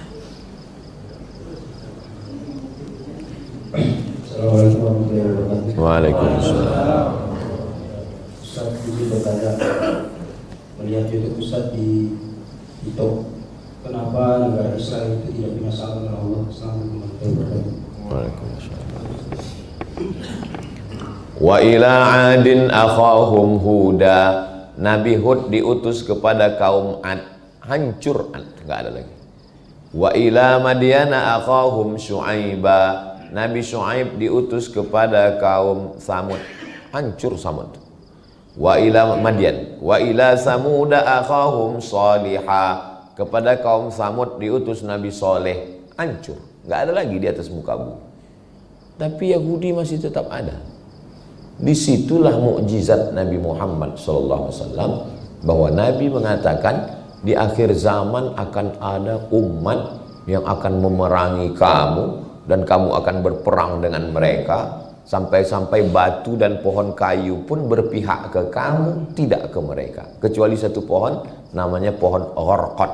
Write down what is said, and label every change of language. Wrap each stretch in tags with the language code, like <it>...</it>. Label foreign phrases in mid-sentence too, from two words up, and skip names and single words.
<ar>السلام عليكم ورحمة الله وبركاته. Waalaikumsalam.</ar> <id>Ustaz izin bertanya, melihat YouTube Ustaz di TikTok, kenapa negara Israel itu tidak punya salam oleh Allah?</id> <ar>السلام عليكم ورحمة الله وبركاته. Waalaikumsalam. وإلى عاد أخاهم هودا.</ar> <id>Nabi Hud diutus kepada kaum Ad, hancur Ad, enggak ada lagi.</id> <ar>وإلى مدين أخاهم شعيبا.</ar> <id>Nabi Syu'aib diutus kepada kaum Samud, hancur Samud.</id> <ar>وإلى مدين، وإلى ثمود أخاهم صالحا.</ar> <id>Kepada kaum Samud diutus Nabi Saleh, hancur, nggak ada lagi di atas muka bumi. Tapi Yahudi masih tetap ada. Disitulah mukjizat Nabi Muhammad SAW, bahwa Nabi mengatakan di akhir zaman akan ada umat yang akan memerangi kamu dan kamu akan berperang dengan mereka, sampai-sampai batu dan pohon kayu pun berpihak ke kamu, tidak ke mereka, kecuali satu pohon namanya pohon Gharqad.</id>